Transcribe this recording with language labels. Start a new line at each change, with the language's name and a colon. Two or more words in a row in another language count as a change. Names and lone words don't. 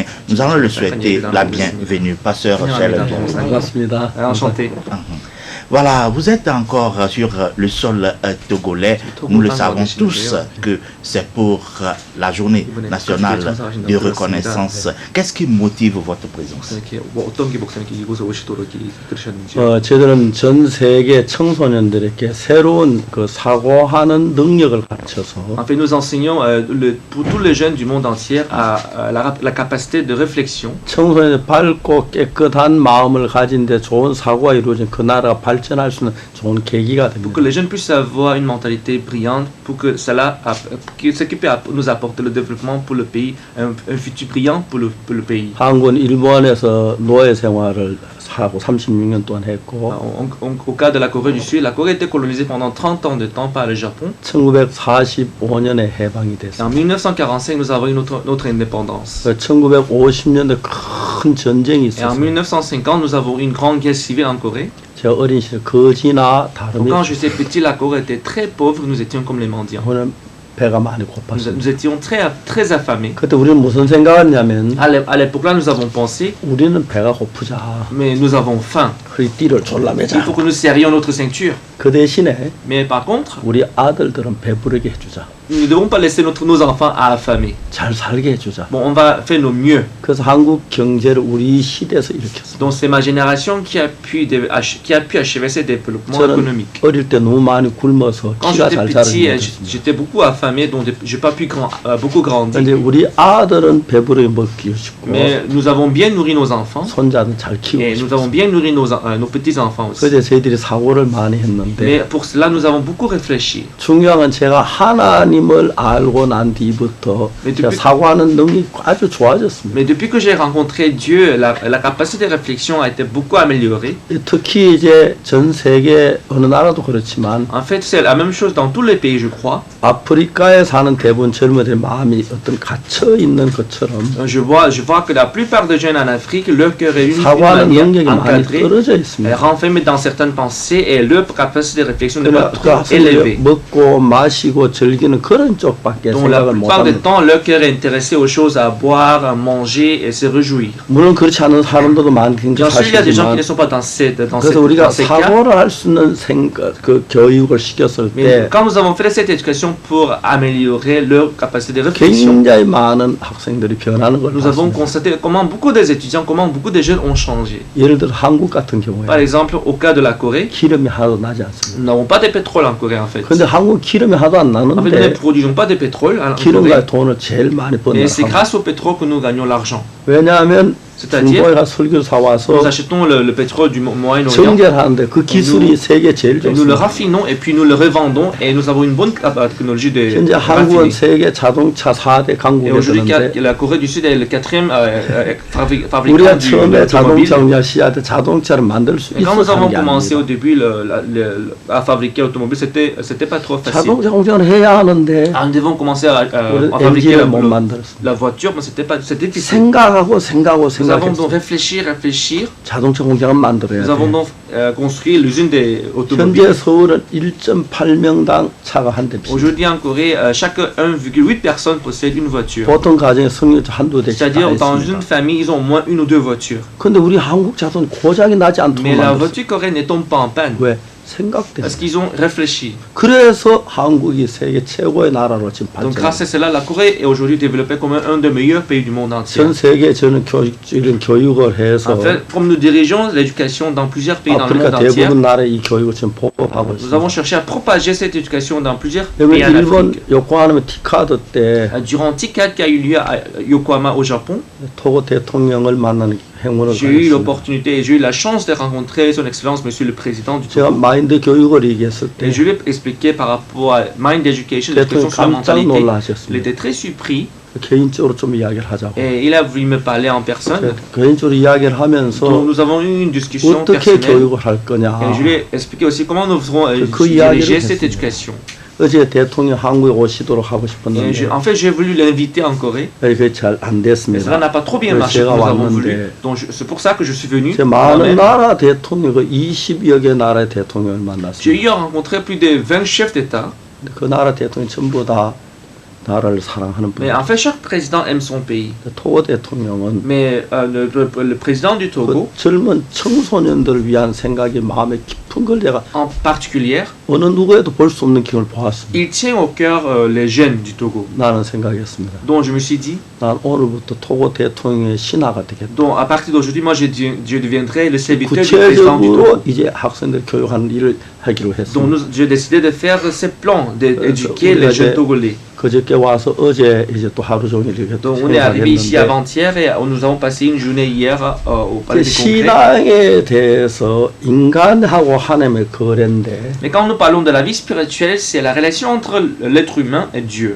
French: Nous allons le souhaiter la bienvenue. Pasteur, enchanté. Voilà, vous êtes encore sur le sol togolais. Nous le savons tous que c'est pour la journée nationale de reconnaissance. Qu'est-ce qui motive votre présence?
Korean: 저희들은 전 세계 청소년들에게 새로운 그 사고하는 능력을 갖춰서
French: En fait, nous enseignons pour tous les jeunes du monde entier la capacité de réflexion.
Korean: 청소년의 밝고 깨끗한 마음을 가진 데 좋은 사고가 이루어진 그 나라가 발전할 수 있는 좋은 계기가
French: Pour que
Korean: 됩니다.
French: les jeunes puissent avoir une mentalité brillante, pour que cela, ce qui peut nous apporter le développement pour le pays, un futur brillant pour le pays.
Korean: 한국은 일본에서 노예 생활을 하고 36년 동안 했고
French: Au cas de la Corée du Sud, la Corée a été colonisée pendant 30 ans de temps par le Japon.
Korean: 1945년에 해방이
French: Et
Korean: 됐어요.
French: en 1945, nous avons eu notre indépendance.
Korean: 1950년대 큰 전쟁이
French: Et en
Korean: 있었어요.
French: 1950, nous avons eu une grande guerre civile en Corée.
Korean: 제가 어린 시절 거지나 다름이
French: Quand j'étais petit, la Corée était très pauvre, nous étions comme les mendiants.
Korean: 저는 배가 많이
French: Nous
Korean: 고팠어요.
French: étions très affamés.
Korean: 그때 우리는 무슨 생각했냐면
French: À l'époque-là, nous avons pensé,
Korean: 우리는 배가 고프자.
French: mais nous avons faim.
Korean: 그리 띠를 졸라
French: Il
Korean: 매자.
French: faut que nous serrions notre ceinture.
Korean: 그 대신에
French: Mais par contre,
Korean: 우리 아들들은 배부르게 해주자.
French: nous ne devons pas laisser nos enfants affamés.
Korean: 잘 살게 해주자.
French: Bon, on va faire nos mieux.
Korean: 그래서 한국 경제를 우리 시대에서 일으켰어요.
French: Donc c'est ma génération qui a pu achever ce développement
Korean: 저는
French: économique.
Korean: 어릴 때 너무 많이 굶어서
French: Quand
Korean: 키가
French: j'étais
Korean: 잘
French: petit,
Korean: 자라는
French: j'étais beaucoup affamé, donc je n'ai pas pu beaucoup grandir.
Korean: 근데 우리 아들은 배부르게 먹기 쉽고
French: Mais nous avons bien nourri nos enfants
Korean: 손자는 잘 키우고
French: et nous
Korean: 싶어.
French: avons bien nourri nos petits-enfants aussi.
Korean: 그래서 저희들이 사고를 많이 했는데
French: Mais pour cela, nous avons beaucoup réfléchi.
Korean: 중요한 건 제가 하나님을 알고 난 뒤부터
French: Mais
Korean: 제가
French: depuis-
Korean: 사고하는 능력이 아주 좋아졌습니다.
French: Mais depuis que j'ai rencontré Dieu, la capacité de réflexion a été beaucoup améliorée.
Korean: 특히 이제 전 세계 어느 나라도 그렇지만
French: En fait, c'est la même chose dans tous les pays, je crois.
Korean: 아프리카에 사는 대부분 젊은이들의 마음이 어떤 갇혀 있는 것처럼
French: Je vois que la plupart des jeunes en Afrique, leur cœur est d'une
Korean: 사고하는 능력이
French: manière
Korean: 많이
French: encadrée,
Korean: 떨어져 있습니다.
French: renfermée dans certaines pensées et leur capacité de réflexion n'est pas
Korean: 그러니까 그
French: trop
Korean: 학생들이
French: élevée.
Korean: 먹고 마시고 즐기는 그런 쪽밖에
French: Donc la
Korean: 생각을
French: plupart du
Korean: 못합니다.
French: temps, leur cœur est intéressé aux choses à boire, à manger et se réjouir.
Korean: 물론 그렇지 않은 사람들도 많긴
French: Bien sûr, il y a des gens
Korean: 사실이지만
French: qui ne sont pas dans
Korean: 그래서 우리가
French: dans ces cas.
Korean: 사고를 할 수 있는 그 교육을 시켰을
French: Mais
Korean: 때
French: quand nous avons fait cette éducation pour améliorer leur capacité de réflexion,
Korean: 굉장히 많은 학생들이 변하는 걸
French: nous avons
Korean: 봤습니다.
French: constaté comment beaucoup des étudiants, comment beaucoup de jeunes ont changé.
Korean: 예를 들어 한국 같은
French: Par
Korean: 경우에
French: exemple, au cas de la Corée,
Korean: 기름이 하나도 나지 않습니다.
French: nous n'avons pas de pétrole en Corée en fait.
Korean: 근데 한국 기름이 하나도 안
French: En fait, nous ne
Korean: 나는데
French: produisons pas de pétrole en Corée,
Korean: 기름과 돈을 제일 많이 버는
French: mais c'est
Korean: 한국.
French: grâce au pétrole que nous gagnons l'argent.
Korean: 왜냐하면
French: C'est-à-dire,
Korean: 중동에 가서 설교 사와서
French: nous achetons le pétrole du Moyen-Orient,
Korean: 정제하는데 그 기술이 세계 제일
French: nous le
Korean: 좋습니다.
French: raffinons et puis nous le revendons et nous avons une bonne technologie de
Korean: 현재 한국은
French: raffiner.
Korean: 세계 자동차 4대
French: Et
Korean: 강국에
French: aujourd'hui,
Korean: 드는데
French: la Corée du Sud est le quatrième fabricant
Korean: 우리가
French: de
Korean: 처음에
French: l'automobile.
Korean: 자동차 운영 시작할 때 자동차를 만들 수
French: Et quand nous
Korean: 있었던
French: avons
Korean: 게
French: commencé au
Korean: 아닙니다.
French: début à fabriquer l'automobile, c'était pas trop facile.
Korean: 자동차 운전을 해야 하는데
French: Ah, nous devons commencer à
Korean: 우리
French: fabriquer
Korean: LG를 못 만들었습니다.
French: la voiture, mais c'était difficile.
Korean: 생각하고
French: Nous Nous avons donc
Korean: 생각했어요.
French: réfléchi.
Korean: 자동차 공장을 만들어야
French: Nous avons
Korean: 돼.
French: donc construit l'usine des
Korean: 현재
French: automobiles.
Korean: 서울은 1.8명당 차가 한 대씩.
French: Aujourd'hui en Corée, chaque 1,8 personnes possède une voiture.
Korean: 보통 가정에 승용차 한두 대씩 다
French: C'est-à-dire dans une
Korean: 있습니다.
French: famille, ils ont au moins une ou deux voitures.
Korean: 근데 우리 한국 자동차 고장이 나지 않도록
French: Mais la
Korean: 만들었어요.
French: voiture coréenne ne tombe pas en panne
Korean: 왜? 생각대로.
French: parce qu'ils ont réfléchi.
Korean: 그래서 한국이 세계 최고의 나라로 지금
French: Donc grâce à
Korean: 발전합니다.
French: cela, la Corée est aujourd'hui développée comme un des meilleurs pays du monde entier.
Korean: 전 세계 저는 이런 교육을 해서
French: En fait, comme nous dirigeons l'éducation dans plusieurs pays dans le monde
Korean: 아프리카
French: entier,
Korean: 대부분 나라에 이 교육을 지금 보급하고
French: nous avons
Korean: 있습니다.
French: cherché à propager cette éducation dans plusieurs
Korean: 여기
French: pays en
Korean: 일본
French: Afrique.
Korean: 요코하마 티카드 때
French: Durant TICAD qui a eu lieu à Yokohama au Japon,
Korean: 토고 대통령을 만나는 행운을
French: j'ai eu
Korean: 가졌습니다.
French: l'opportunité et j'ai eu la chance de rencontrer son excellence Monsieur le Président du
Korean: 제가
French: Togo.
Korean: 마인드 교육을 얘기했을 때
French: Et je lui ai expliqué par rapport à Mind Education,
Korean: 대통령
French: l'éducation sur la
Korean: 깜짝
French: mentalité. Il
Korean: 놀라셨습니다.
French: était très surpris
Korean: 개인적으로 좀 이야기를 하자고.
French: et il a voulu me parler en personne.
Korean: 개인적으로 이야기를
French: Donc
Korean: 하면서
French: nous avons eu une discussion
Korean: 어떻게
French: personnelle
Korean: 교육을 할 거냐.
French: et je lui ai expliqué aussi comment nous ferons
Korean: 그
French: diriger
Korean: 이야기를
French: cette
Korean: 했습니다.
French: éducation.
Korean: 어제 대통령 한국에 오시도록 하고
French: Et
Korean: 싶었는데
French: en fait, j'ai voulu l'inviter en Corée.
Korean: 그게 잘 안
French: Mais cela
Korean: 됐습니다.
French: n'a pas trop bien
Korean: 그래서
French: marché
Korean: 제가
French: comme nous avons voulu.
Korean: 왔는데
French: Donc c'est pour ça que je suis venu.
Korean: 제 많은
French: moi-même.
Korean: 나라 대통령, 그 20여 개 나라의 대통령을
French: J'ai
Korean: 만났습니다.
French: eu à rencontrer plus de 20 chefs d'État.
Korean: 그 나라 대통령 전부 다 나라를 사랑하는
French: Mais
Korean: 분이에요.
French: en fait, chaque président aime son pays.
Korean: 토고 대통령은
French: Mais le président du Togo,
Korean: 그 젊은 청소년들을 위한 생각이 마음에 깊은 걸 제가
French: en particulier,
Korean: 어느 누구에도 볼 수 없는 기운을 보았습니다.
French: il tient au cœur les jeunes du Togo.
Korean: 나는 생각했습니다.
French: Donc je me suis dit,
Korean: 난 오늘부터 토고 대통령의 신하가 되겠다.
French: donc à partir d'aujourd'hui, moi je deviendrai le serviteur du président du
Korean: 구체적으로
French: Togo.
Korean: 이제 학생들 교육하는 일을 하기로
French: Donc
Korean: 했습니다.
French: j'ai décidé de faire ces plans, d'éduquer les jeunes Togolais.
Korean: 그저께 와서 어제 이제 또 하루 종일 이렇게
French: Donc on est arrivé ici
Korean: 생각했는데
French: avant-hier et nous avons passé une journée hier au palais des congrès.
Korean: 신앙에 대해서 인간하고 하나님의 거래인데
French: Mais quand nous parlons de la vie spirituelle, c'est la relation entre l'être humain et Dieu.